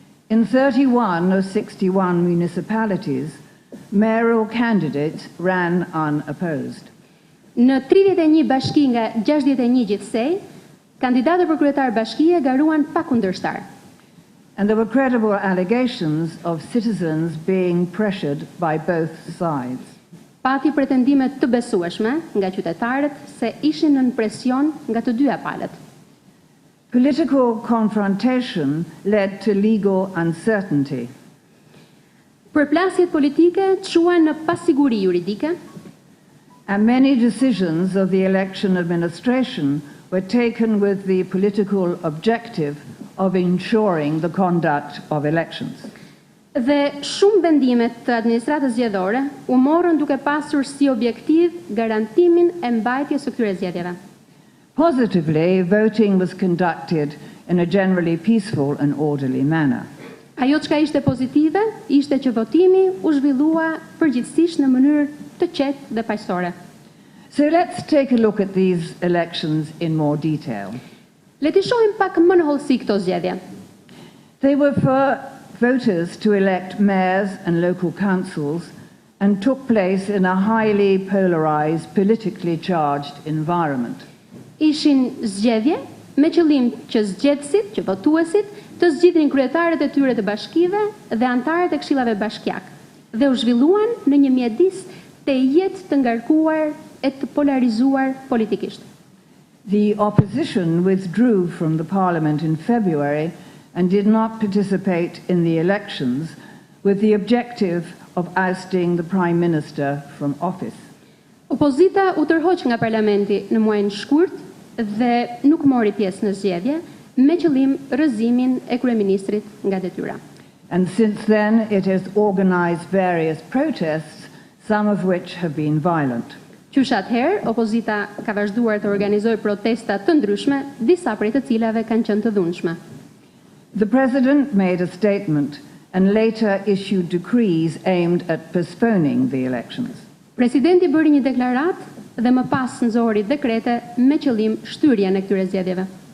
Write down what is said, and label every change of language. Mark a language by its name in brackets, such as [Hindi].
[English] In 31 of 61 municipalities, mayoral candidates ran unopposed. [Albanian] Në 31 bashki nga 61 gjithsej, kandidatët për kryetar bashkie garuan pa kundërshtar. [English] And there were credible allegations of citizens being pressured by both sides. [Albanian] Pati pretendime të besueshme nga qytetarët se ishin në presion nga të dyja palët. [English] Political confrontation led to legal uncertainty. [Albanian] Përplasjet politike çuan në pasiguri juridike. [English] And many decisions of the election administration were taken with the political objective of ensuring the conduct of elections. [Albanian] Dhe shumë vendimet të administratës zgjedhore u morën duke pasur si objektiv garantimin e mbajtjes së këtyre zgjedhjeve. [English] Positively, voting was conducted in a generally peaceful and orderly manner. [Albanian] Ajo çka ishte pozitive ishte që votimi u zhvillua përgjithsisht në mënyrë të qetë dhe paqësore. [English] So let's take a look at these elections in more detail. [Albanian] Le të shohim pak më në hollësi këto zgjedhje. [English] They were for voters to elect mayors and local councils and took place in a highly polarized, politically charged environment. [Albanian] Ishin zgjedhje me qëllim që zgjedhësit, që votuesit, të zgjidhnin kryetarët e tyre të bashkive dhe antarët e këshillave bashkiak dhe u zhvilluan në një mjedis të jetë të ngarkuar e të polarizuar politikisht. [English] The opposition withdrew from the parliament in February and did not participate in the elections with the objective of ousting the Prime Minister from office. [Albanian] Opozita u tërhoq nga parlamenti në muajin shkurt dhe nuk mori pjesë në zgjedhje me qëllim rrëzimin e kryeministrit nga detyra. [English] And since then it has organized various protests, some of which have been violent. [Albanian] Qysh atëherë, opozita ka vazhduar të organizojë protesta të ndryshme, disa prej të cilave kanë qenë të dhunshme. [English] The President made a statement and later issued decrees aimed at postponing the elections. [Albanian] Presidenti bëri një deklaratë dhe më pas nxori dekrete me qëllim shtyrjen e këtyre zgjedhjeve.